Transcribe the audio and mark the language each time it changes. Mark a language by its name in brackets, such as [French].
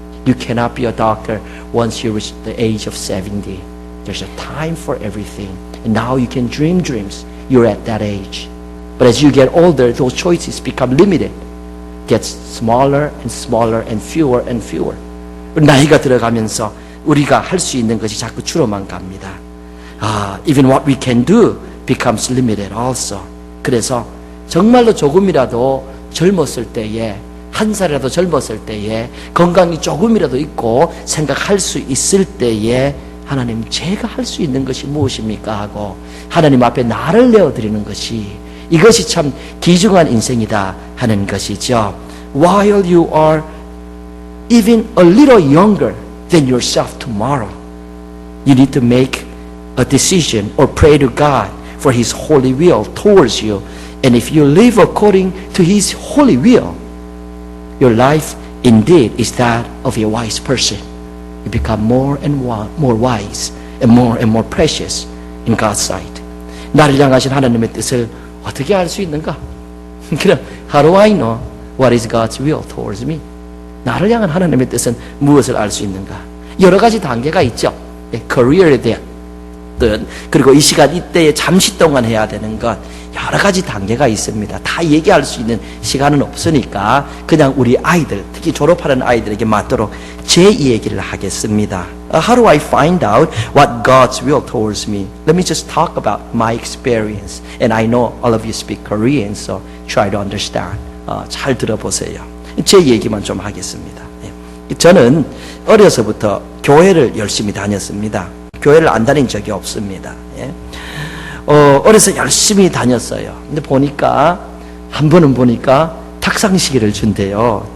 [English] You cannot be a doctor once you reach the age of 70. There's a time for everything. And now you can dream dreams. You're at that age. But as you get older, those choices become limited. Gets smaller and smaller and fewer and fewer. [Korean] 나이가 들어가면서 우리가 할 수 있는 것이 자꾸 줄어만 갑니다. [English] Even what we can do becomes limited also. [Korean] 그래서 정말로 조금이라도 젊었을 때에, 한 살이라도 젊었을 때에, 건강이 조금이라도 있고 생각할 수 있을 때에 하나님, 제가 할 수 있는 것이 무엇입니까? 하고 하나님 앞에 나를 내어드리는 것이, 이것이 참 귀중한 인생이다 하는 것이죠. [English] While you are even a little younger than yourself tomorrow, you need to make a decision or pray to God for His holy will towards you. And if you live according to His holy will, your life indeed is that of a wise person. You become more and more wise and more precious in God's sight. [Korean] 나를 향하신 하나님의 뜻을 어떻게 알 수 있는가? 그럼 [English] how do I know what is God's will towards me? [Korean] 나를 향한 하나님의 뜻은 무엇을 알 수 있는가? 여러 가지 단계가 있죠. 커리어에 대한 뜻, 그리고 이 시간 이때에 잠시 동안 해야 되는 것, 여러 가지 단계가 있습니다. 다 얘기할 수 있는 시간은 없으니까 그냥 우리 아이들, 특히 졸업하는 아이들에게 맞도록 제 이야기를 하겠습니다. [English] How do I find out what God's will towards me? Let me just talk about my experience. And I know all of you speak Korean, so try to understand. [Korean] 잘 들어보세요. 제 얘기만 좀 하겠습니다. 저는 어려서부터 교회를 열심히 다녔습니다. 교회를 안 다닌 적이 없습니다. 어려서 열심히 다녔어요. 근데 보니까 한 번은 보니까 탁상시계를 준대요.